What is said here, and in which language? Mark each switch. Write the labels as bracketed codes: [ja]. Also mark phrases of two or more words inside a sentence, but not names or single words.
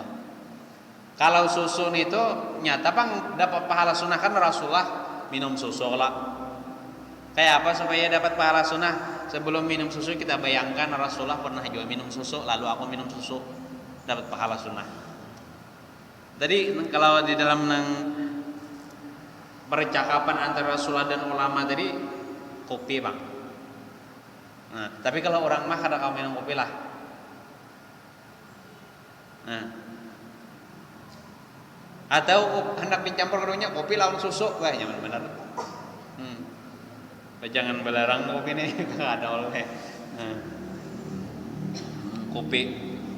[bjn] Kalau susu itu nyata bang dapat pahala sunnah kan Rasulullah minum susu lah. [id] Kayak apa supaya dapat pahala sunnah? Sebelum minum susu kita bayangkan Rasulullah pernah juga minum susu, lalu aku minum susu dapat pahala sunnah. Jadi kalau di dalam percakapan antara Rasulullah dan ulama tadi kopi bang. [bjn] Nah, tapi kalau orang mah kada kau minum kopi lah. Nah. Atau hendak dicampur keduanya kopi lawan susu, wah nyaman benar. Jangan belarang kopi nih, nggak ada oleh kopi.